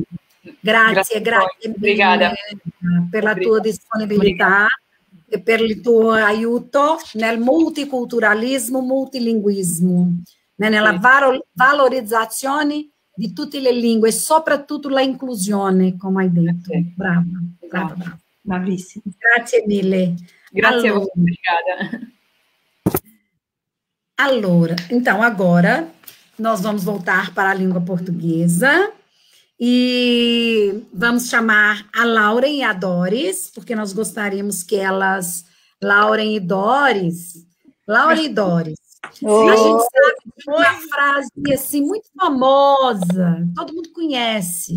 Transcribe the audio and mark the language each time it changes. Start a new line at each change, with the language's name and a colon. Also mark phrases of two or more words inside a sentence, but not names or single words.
Italian: Grazie mille per la tua disponibilità e per il tuo aiuto nel multiculturalismo, multilinguismo, nella valorizzazione di tutte le lingue e soprattutto la inclusione, come hai detto. Brava, brava, brava. Bravissima. Grazie mille. Grazie a voi, obrigada. Allora,
Portuguese: então agora nós vamos voltar para a língua portuguesa e vamos chamar a Lauren e a Doris, porque nós gostaríamos que elas, Lauren e Doris, a gente sabe de uma frase assim muito famosa, todo mundo conhece.